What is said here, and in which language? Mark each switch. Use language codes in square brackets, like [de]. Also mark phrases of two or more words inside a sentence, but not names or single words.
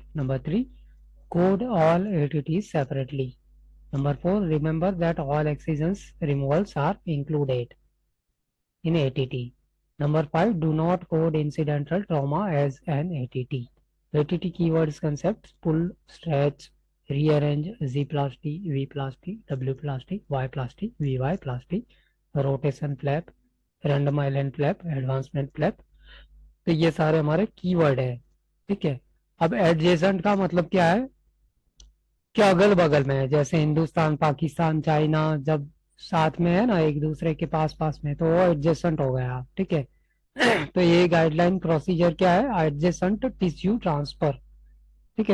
[en] Number 3, code all ATTs separately. Number 4, remember that all excisions removals are included in ATT. Number 5, do not code incidental trauma as an ATT. ATT keywords concepts: pull, stretch, rearrange, Z-plasty, V-plasty, W-plasty, Y-plasty, VY-plasty, rotation flap, random island flap, advancement flap। [hi] तो ये सारे हमारे कीवर्ड है, ठीक है। अब एडजेसेंट का मतलब क्या है कि अगल बगल में है, जैसे हिंदुस्तान, पाकिस्तान, चाइना जब साथ में है ना एक दूसरे के पास पास में, तो वो एडजेसेंट हो गया, ठीक है। तो ये [en] guideline procedure [hi] क्या है, [en] adjacent tissue transfer, [hi] ठीक है।